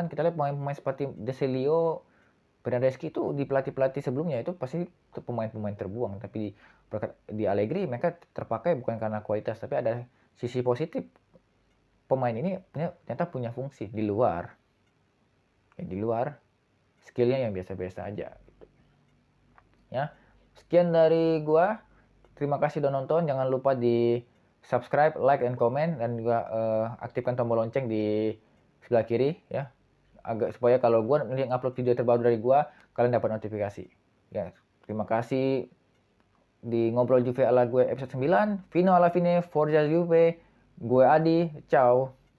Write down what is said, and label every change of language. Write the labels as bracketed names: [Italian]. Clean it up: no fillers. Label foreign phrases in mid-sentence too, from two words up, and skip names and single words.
[Indonesian] Kita lihat pemain-pemain seperti Desilio, Bernardeschi itu di pelatih-pelatih sebelumnya itu pasti pemain-pemain terbuang, tapi di Allegri mereka terpakai bukan karena kualitas, tapi ada sisi positif. Pemain ini ternyata punya fungsi di luar skillnya yang biasa-biasa aja gitu. Ya, sekian dari gua. Terima kasih udah nonton. Jangan lupa di subscribe, [English] like, and comment, [Indonesian] dan juga aktifkan tombol lonceng di sebelah kiri ya, supaya kalau gua upload video terbaru dari gua, kalian dapat notifikasi. Ya, terima kasih. Di Ngobrol Juve ala gue episode 9. [Italian] Fino alla fine, Forza Juve. [Indonesian] Gue Adi, ciao.